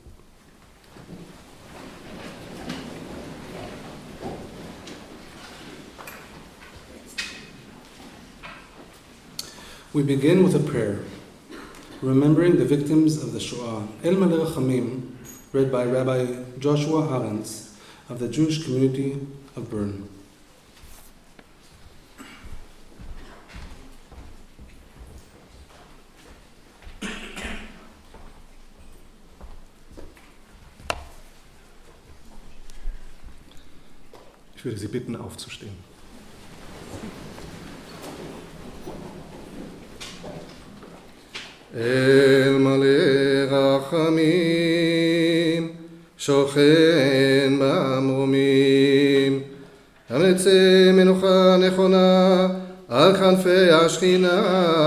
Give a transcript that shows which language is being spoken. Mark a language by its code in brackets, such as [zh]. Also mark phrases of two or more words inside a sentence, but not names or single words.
[en] We begin with a prayer, remembering the victims of the Shoah. El Maleh Rachamim, read by Rabbi Joshua Arens of the Jewish community of Bern. [de] Ich würde Sie bitten, aufzustehen. [he] אל מלא רחמים, שוכן במרומים, המלצה מנוחה נכונה על כנפי השכינה,